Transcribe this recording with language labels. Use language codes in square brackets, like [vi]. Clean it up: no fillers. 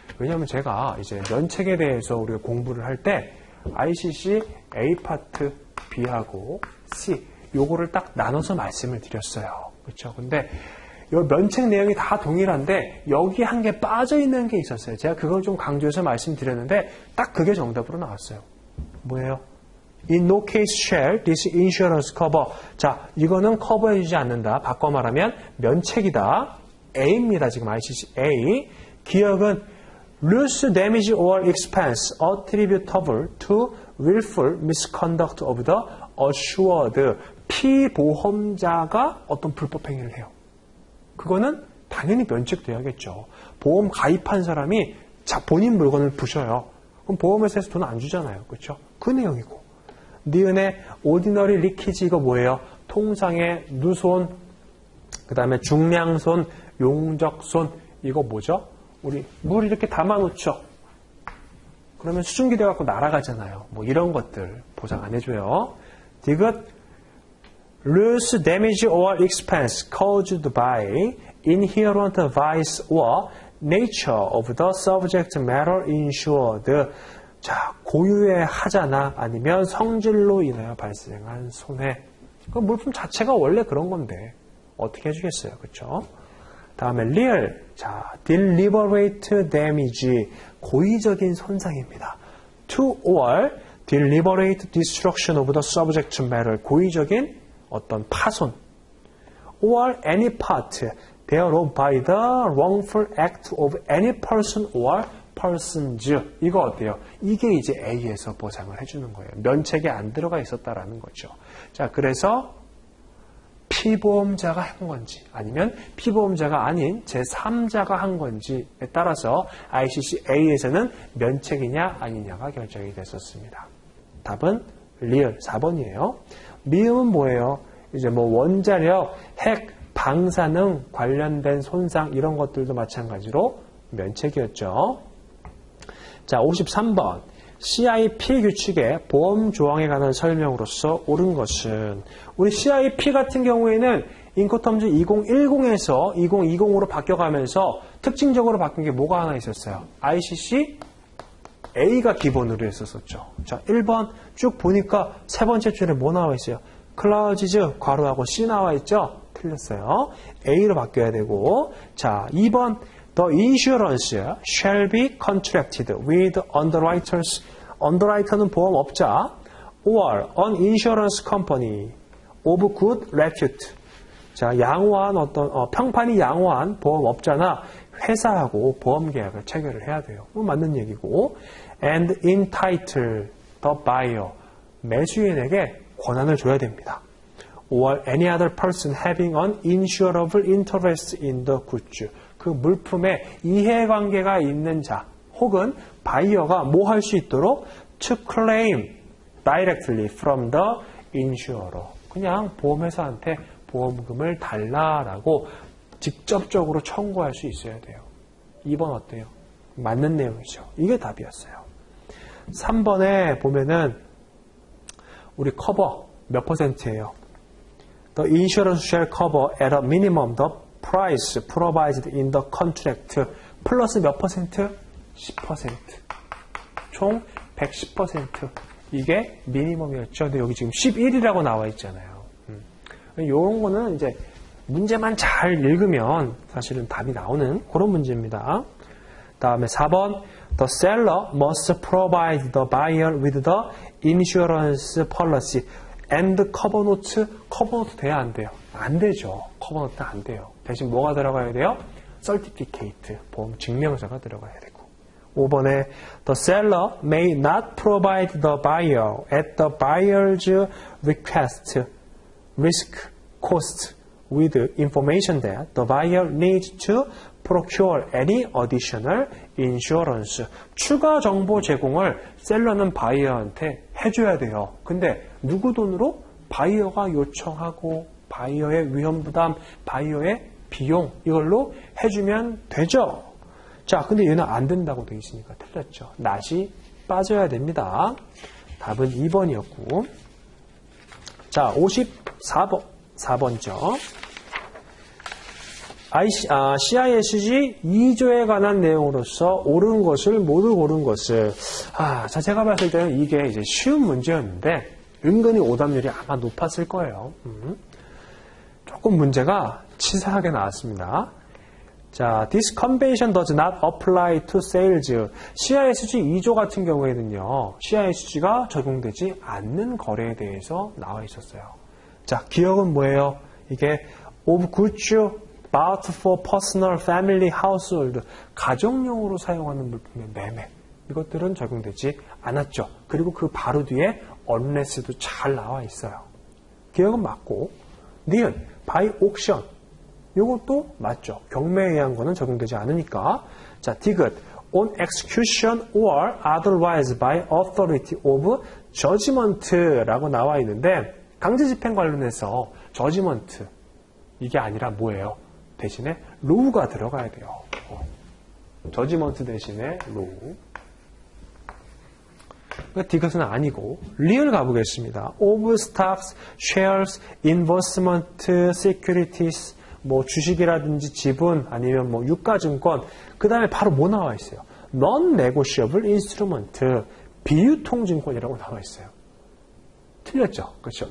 [ko] 왜냐하면 제가 이제 면책에 대해서 우리가 공부를 할 때 ICC A 파트 B하고 C 요거를 딱 나눠서 말씀을 드렸어요. 그렇죠? 근데 이 면책 내용이 다 동일한데 여기 한 개 빠져 있는 게 있었어요. 제가 그걸 좀 강조해서 말씀드렸는데 딱 그게 정답으로 나왔어요. 뭐예요? [en] In no case shall this insurance cover. [ko] 자, 이거는 커버해주지 않는다. 바꿔 말하면 면책이다. A입니다. 지금 ICC A. 기억은 [en] loss, damage or expense attributable to willful misconduct of the assured. [ko] 피보험자가 어떤 불법 행위를 해요. 그거는 당연히 면책돼야겠죠. 보험 가입한 사람이 본인 물건을 부셔요. 그럼 보험회사에서 돈 안 주잖아요. 그렇죠? 그 내용이고. 니은의 ordinary leakage 이거 뭐예요? 통상의 누손, 그 다음에 중량손, 용적손 이거 뭐죠? 우리 물 이렇게 담아놓죠. 그러면 수증기 돼갖고 날아가잖아요. 뭐 이런 것들 보상 안 해줘요. 디귿 [en] lose damage or expense caused by inherent vice or nature of the subject matter insured. [ko] 자, 고유의 하자나 아니면 성질로 인하여 발생한 손해. 그 물품 자체가 원래 그런 건데 어떻게 해주겠어요, 그렇죠? 다음에 real, 자, [en] deliberate damage, [ko] 고의적인 손상입니다. [en] to or deliberate destruction of the subject matter, [ko] 고의적인 어떤 파손. [en] or any part thereof by the wrongful act of any person or persons. [ko] 이거 어때요? 이게 이제 A에서 보상을 해주는 거예요. 면책에 안 들어가 있었다라는 거죠. 자, 그래서 피보험자가 한 건지 아니면 피보험자가 아닌 제3자가 한 건지에 따라서 ICC A에서는 면책이냐 아니냐가 결정이 됐었습니다. 답은 리얼 4번이에요. 미음은 뭐예요? 이제 뭐 원자력, 핵, 방사능 관련된 손상 이런 것들도 마찬가지로 면책이었죠. 자, 53번. CIP 규칙의 보험 조항에 관한 설명으로서 옳은 것은 우리 CIP 같은 경우에는 인코텀즈 2010에서 2020으로 바뀌어가면서 특징적으로 바뀐 게 뭐가 하나 있었어요? ICC A가 기본으로 했었었죠. 자, 1번 쭉 보니까 세 번째 줄에 뭐 나와 있어요? 클라우지즈 괄호하고 C 나와 있죠? 틀렸어요. A로 바뀌어야 되고. 자, 2번 [en] The insurance shall be contracted with underwriters. underwriter는 [ko] 보험업자 [en] or an insurance company of good repute. [ko] 자, 양호한 어떤 평판이 양호한 보험업자나 회사하고 보험 계약을 체결을 해야 돼요. 맞는 얘기고. [en] And entitle the buyer. [ko] 매수인에게 권한을 줘야 됩니다. [en] or any other person having an insurable interest in the goods. [ko] 그 물품에 이해관계가 있는 자 혹은 바이어가 뭐 할 수 있도록 [en] to claim directly from the insurer. [ko] 그냥 보험회사한테 보험금을 달라라고 직접적으로 청구할 수 있어야 돼요. 2번 어때요? 맞는 내용이죠. 이게 답이었어요. 3번에 보면은 우리 커버 몇 퍼센트예요? [en] The insurance shall cover at a minimum the price provided in the contract. [ko] 플러스 몇 퍼센트? 10%. 총 110%. 이게 미니멈이었죠. 근데 여기 지금 11이라고 나와 있잖아요. 이런 거는 이제 문제만 잘 읽으면 사실은 답이 나오는 그런 문제입니다. 다음에 4번. [en] The seller must provide the buyer with the insurance policy and cover note. [ko] cover note 돼야 안 돼요? 안 되죠. cover note 안 돼요. 대신 뭐가 들어가야 돼요? certificate, 보험 증명서가 들어가야 되고. [en] 5번에 the seller may not provide the buyer at the buyer's request, risk, cost with information that the buyer needs to procure any additional insurance. [ko] 추가 정보 제공을 셀러는 바이어한테 해줘야 돼요. 근데 누구 돈으로? 바이어가 요청하고 바이어의 위험부담, 바이어의 비용 이걸로 해주면 되죠. 자, 근데 얘는 안 된다고 돼 있으니까 틀렸죠. 낫이 빠져야 됩니다. 답은 2번이었고. 자, 54번. 4번죠. CISG 2조에 관한 내용으로서 옳은 것을 모두 고른 것을. 자, 제가 봤을 때는 이게 이제 쉬운 문제였는데 은근히 오답률이 아마 높았을 거예요. 조금 문제가 치사하게 나왔습니다. 자, [en] this convention does not apply to sales. [ko] CISG 2조 같은 경우에는요, CISG가 적용되지 않는 거래에 대해서 나와 있었어요. 자, 기억은 뭐예요? 이게 [en] of goods bought for personal, family, household, [ko] 가정용으로 사용하는 물품의 매매. 이것들은 적용되지 않았죠. 그리고 그 바로 뒤에 unless도 잘 나와 있어요. 기억은 맞고, 니은, [en] by auction. [ko] 이것도 맞죠. 경매에 의한 거는 적용되지 않으니까. 자, 디귿, [en] on execution or otherwise by authority of judgment [ko] 라고 나와 있는데 강제 집행 관련해서 judgment 이게 아니라 뭐예요? 대신에 law가 들어가야 돼요. judgment 대신에 law. 그러니까 D것은 아니고 리을 가보겠습니다. [en] of stocks, shares, investment, securities, [ko] 뭐 주식이라든지 지분 아니면 뭐 유가증권 그 다음에 바로 뭐 나와 있어요? [en] non-negotiable instrument, [ko] 비유통증권이라고 나와 있어요. 틀렸죠? 그렇죠?